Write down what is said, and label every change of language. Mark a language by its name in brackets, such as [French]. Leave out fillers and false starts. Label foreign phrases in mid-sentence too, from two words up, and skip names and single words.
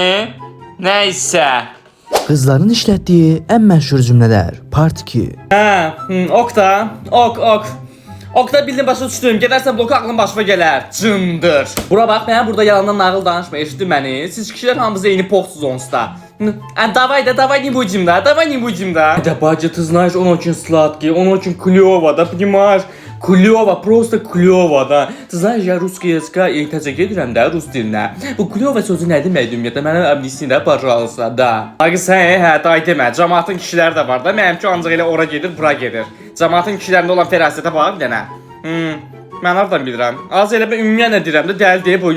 [Azerbaijani] Nəysə. Qızların işlətdiyi ən məşhur cümlələr. Part 2. Ok da. Ok da bildim başa düşdüm. Gedərsən bloka aklın başıma gələr. Cındır. Bura bax, mənə burada yalandan nağıl danışma. Eşitdin məni? Siz kişilər hamınız eyni poxsuz onsda. [Russian] Давай, не будем, да? Да, бача, ты знаешь, он очень сладкий, он очень клёво, да, понимаешь? Клёво, просто клёво, да. Ты знаешь, я rусский языка [Azerbaijani] təcəkkür edirəm də, rus dilinə. Bu клёво sözü nə demək ümumiyyətlə? Mənə amnistiya də, pожалуйста, da. Axı sən, day demə, cəmaatın kişiləri də var da, mənimki ancaq elə ora gedir, bura gedir. Cəmaatın kişilərində olan fərasətə bax bir dənə. Mən hardan bilirəm? Az elə mən ümumiyyətlə deyirəm də, dəli deyib bu.